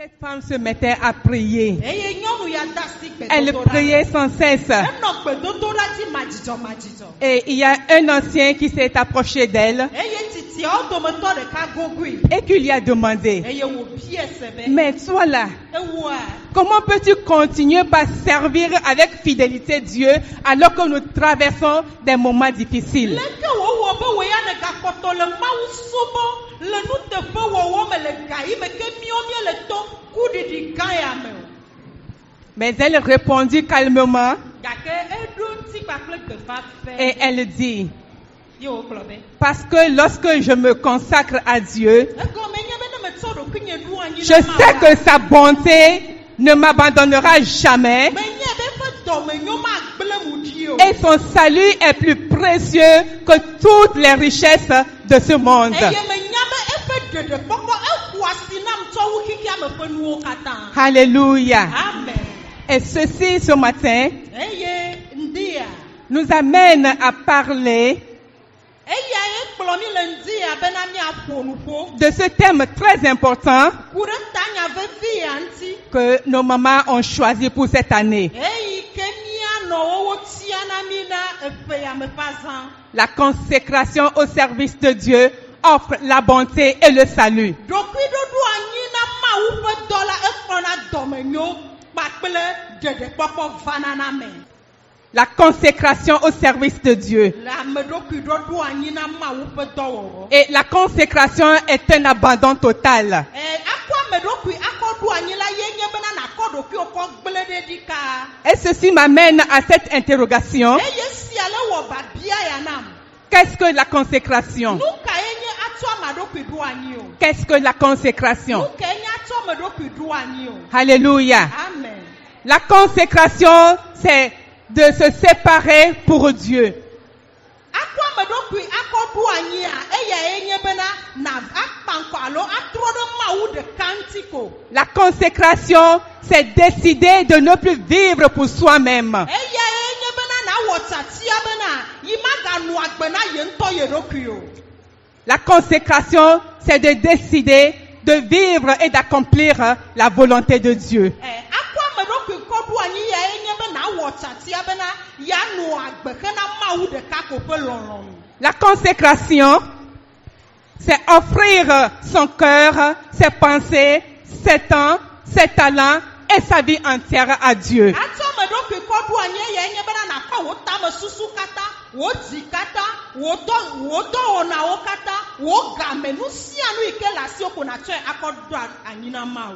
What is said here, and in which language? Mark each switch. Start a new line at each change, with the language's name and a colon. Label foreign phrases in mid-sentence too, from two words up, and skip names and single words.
French: femme se mettait à prier.
Ewe: eye nyɔnu ya da asi
French: Elle
Ewe: gbedodo la
French: priait sans cesse.
Ewe: enɔ gbedodo la dzi madzidɔ
French: Et il y a un ancien qui s'est approché d'elle
Ewe: eye titiawo dometɔ ɖeka gogui
French: et qui lui a demandé,
Ewe: eye wòbi ese be
French: mais toi là,
Ewe: ewoa
French: comment peux-tu continuer par servir avec fidélité Dieu alors que nous traversons des moments difficiles?
Ewe: leke wòwɔ be wò ya ne gakpɔtɔ le mawu subɔ le nuteƒe wɔwɔ me le ga yi me ke míɔ le to kuɖiɖi gã ya me o.
French: Mais elle répondit calmement
Ewe: Gake eɖo ŋuti kpakple
French: et
Ewe: gbeƒãƒe
French: elle dit,
Ewe: ye wògblɔ be
French: parce que lorsque je me consacre à Dieu,
Ewe: egɔme nye be ne metsɔ ɖokuinye ɖo anyi
French: je sais que sa bonté ne m'abandonnera jamais
Ewe: menye be eƒe dɔmenyo magble mu ɖi o
French: et son salut est plus précieux que toutes les richesses de ce monde.
Ewe: eye menya be eƒe ɖeɖekpɔkpɔ eƒo asi nam tsɔ wu xixia me ƒe nuwo katã. Alléluia. Amen.
French: Et ceci ce matin
Ewe: Eye ndia
French: nous amène à parler
Ewe: eyae kplɔ mi le ndia bena miaƒo nuƒo
French: de ce thème très important
Ewe: ku ɖe tanya vevi ya ŋuti
French: que nos mamans ont choisi pour cette année.
Ewe: eyi ke mianɔwo wotia na mi na eƒe ya me ƒe azã.
French: La consécration au service de Dieu offre la bonté et le salut.
Ewe: Ɖokuiɖoɖo anyi na Mawu ƒe dɔ la ekplɔna dɔmenyo kpakple ɖeɖekpɔkpɔ vana na me.
French: La consécration au service de Dieu.
Ewe: Le ameɖokuiɖoɖo anyi na Mawu ƒe dɔwɔwɔ.
French: Et la consécration est un abandon total.
Ewe: Akɔ ameɖokui akɔ ɖo anyi la ye nye bena nakɔ ɖokuiwo kɔ gblẽ ɖe ɖi kaa.
French: Et ceci m'amène à cette interrogation.
Ewe: Eye sia le wɔ babia ya nam.
French: Qu'est-ce que la consécration?
Ewe: Nu kae nye atsɔ ameɖokui ɖo anyi o.
French: Qu'est-ce que la consécration?
Ewe: Nu kae nye atsɔ ameɖokui ɖo anyi o. Alléluia. Amen.
French: La consécration, c'est de se séparer pour Dieu.
Ewe: Akɔ ameɖokui akɔ ɖo anyi a eyae nye bena na akpa ŋkɔ alo atrɔ ɖe Mawu ɖeka ŋuti ko.
French: La consécration, c'est décider de ne plus vivre pour soi-même.
Ewe: Eyae nye bena nawɔ tsatia bena yi maganɔ agbe na ye ŋutɔ ye ɖokui o.
French: La consécration, c'est de décider de vivre et d'accomplir la volonté de Dieu.
Ewe: Akɔ ameɖokui kɔ ɖo anyi yae nye bena awɔ tsatia bena yanɔ agbe hena Mawu ɖeka ko ƒe lɔlɔ̃.
French: La consécration, c'est offrir son cœur, ses pensées, ses temps, ses talents et sa vie entière à Dieu.
Ewe: Atsɔ ameɖokui kɔ ɖo anyi yae nye bena nakɔ wò tame susu katã, wò dzi katã, wò dɔwɔnawo katã, wò game nu sia nu yi ke le asiwò ko natsɔe akɔ ɖo anyi na Mawu.